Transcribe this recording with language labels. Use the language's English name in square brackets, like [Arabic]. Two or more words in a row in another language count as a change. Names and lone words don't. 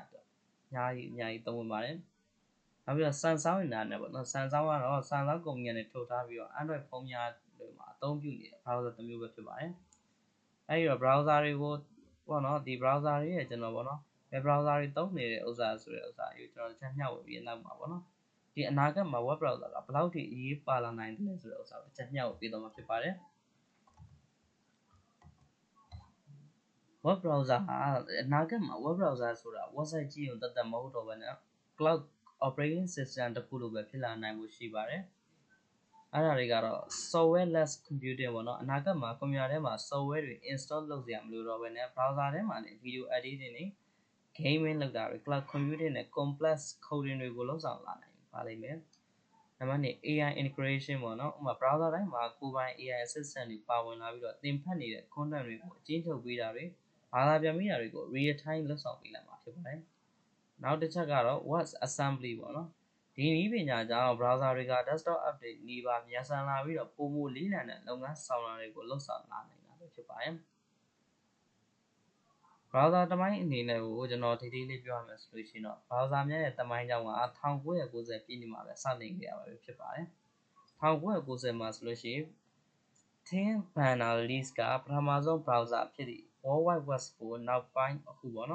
[Burmese] အတွက်အများကြီးသုံးဝင်ပါတယ်နောက်ပြီးတော့ Samsung internet ပေါ့နော် Samsung ကတော့ Samsung ကုမ္ပဏီကနေထုတ်ထားပြီးတော့ Android ဖုန်းများတွေမှာအသုံးပြုနေတဲ့ browser တစ်မျိုးပဲဖြစ်ပါတယ်အဲဒီတော့ browser တွေကိုပေါ့နော်ဒီ browser တွေရဲ့ကျွန်တော်ပေါ့နော်ဘယ် browser တွေသုံးနေတဲ့ဥစ္စာဆိုတဲ့ဥစ္စာကိုကျွန်တော်ချက်မျှဝေပြီးနောက်မှာပေါ့နော်ဒီအနာဂတ်မှာ [English] web browser [Burmese] ကဘယ်လောက်ထိအရေးပါလာနိုင်တယ်ဆိုတဲ့ဥစ္စာကိုချက်မျှဝေပြီးတော့မှာဖြစ်ပါတယ် [English] web browser [Burmese] ဟာအနာဂတ်မှာ [English] web browser [Burmese] ဆိုတာ website ကြည့်ုံတတ်မဟုတ်တော့ဘဲနဲ့ [English] cloud operating system [Burmese] တစ်ခုလိုပဲဖြစ်လာနိုင်မှုရှိပါတယ်အဲ့ဒါတွေကတော့ [English] software less computing [Burmese] ပေါ့နော်အနာဂ တ်မှာကွန်ပျူတာထဲမှာ software တွေ install လုပ်စရာမလိုတော့ဘဲနဲ့ browser ထဲမှာနေ [English] video editing [Burmese] တွေ gaming လုပ်တာတွေ [English] cloud computing [Burmese] နဲ့ [English] complex coding [Burmese] တွေကိုလုပ်ဆောင်လာ နိုင်ပါလိမ့်မယ်နံပါတ်2 [English] AI integration [Burmese] ပေါ့နော်ဥပမာ browser တိုင်းမှာကိုယ်ပိုင် [English] AI assistant [Burmese] တွေပါဝင်လာပြီးတော့သင်ဖတ်နေတဲ့ content တွေကိုအကျဉ်းချုပ်ပေးတာတွေဘာသာပြန်ပေးတာတွေကို [English] real time [Burmese] လုပ်ဆောင်ပေးနိုင်မှာဖြစ်ပါတယ်နောက်တစ်ချက်ကတော့ [English] web assembly [Burmese] ပေါ့နော်ဒီနည်းပညာကြောင့် browser တွေက [English] desktop update [Burmese] နေပါမြန်ဆန်လာပြီးတော့ပုံမလေးလံတဲ့လုပ်ငန်းဆောင်တာတွေကိုလှုပ်ဆောင်လာနိုင်တာဖြစ်ပါတယ် browser တမိုင်းအနေနဲ့ကိုကျွန်တော်ဒီလေးပြောရမယ်ဆိုလို့ရှိရင်တော့ browser များရဲ့တမိုင်းကြောင်းက1990ပြည့်နှစ်မှာပဲစတင်ခဲ့ရပါပြီဖြစ်ပါတယ်1990မှာဆိုလို့ရှိရင် Tim Berners-Lee ကပထမဆုံး browser ဖြစ်သည့် World Wide Web ကိုနောက်ပိုင်းအခုပေါ့